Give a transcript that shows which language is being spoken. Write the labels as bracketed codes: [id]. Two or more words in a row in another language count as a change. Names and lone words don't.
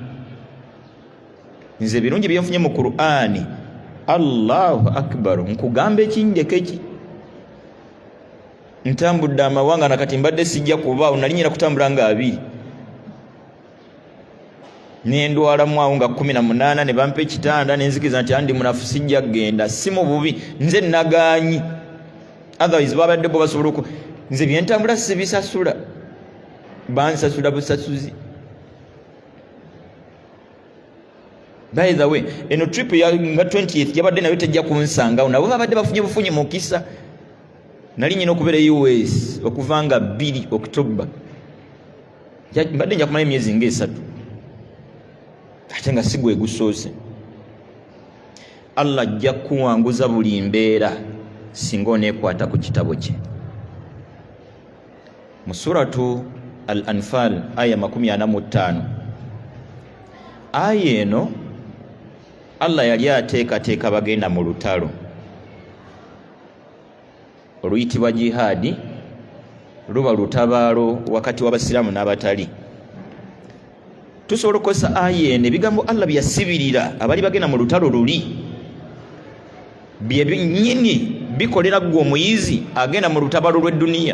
[lg] Nze birungi byenfunye mu Qur'ani, [ar] الله أكبر, [lg] nkugamba ekinjeko eki ntambudde amawanga nakati mbadde sijja kubaawo, nalinyira kutambula nga 2 nendwalamu awo nga 18 ne bampa ekitanda nenzikiriza nti andi munafu sijja genda, si mu bubi, nze nagaanyi. Otherwise babadde bo basobola oku nze byentambula sibisasula, bansasula busasuzi. [en] By the way, [lg] eno trip ya nga 20th yabadde nayo tejja kunsangawo, nabo babadde bafunye bufunye mukisa. Nali nyina okubeera US okuvanga 2 October, mbadde nja kumala emyezi nga 3 ate nga sigwe gusoose. Allah ajja kuwanguza buli mbeera singa oneekwata ku kitabo kye. Mu suratu Al-Anfal aya 45 aya eno Allah yali ateekateeka bagenda mu lutalo oluyitibwa jihadi, luba lutabaalo wakati w'abasiraamu n'abatali. Tusobola okukozesa aya eno ebigambo Allah byasibirira abali bagenda mu lutalo luli bye nnyini bikolera gwe omuyizi agenda mu lutabalo lw'edduniya.